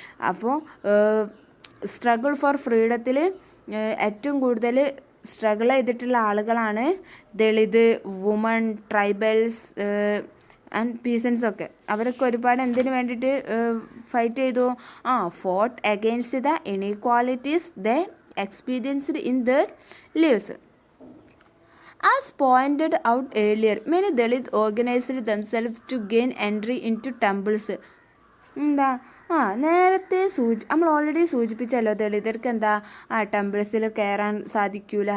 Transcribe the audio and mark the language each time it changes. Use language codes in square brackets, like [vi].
[ml] അപ്പോൾ struggle for ഫ്രീഡത്തിൽ ഏറ്റവും കൂടുതൽ സ്ട്രഗിൾ ചെയ്തിട്ടുള്ള ആളുകളാണ് ദളിത്, വുമൺ, ട്രൈബൽസ്, ആൻഡ് പീസൻസ് ഒക്കെ അവരൊക്കെ ഒരുപാട് എന്തിനു വേണ്ടിയിട്ട് ഫൈറ്റ് ചെയ്തു? [en] Fought against the inequalities they experienced in their lives. As pointed out earlier, many Dalits organized themselves to gain entry into temples. [ml] എന്താ നേരത്തെ നമ്മൾ ഓൾറെഡി സൂചിപ്പിച്ചല്ലോ, ദളിതർക്ക് എന്താ ടെമ്പിൾസിൽ കയറാൻ സാധിക്കൂല.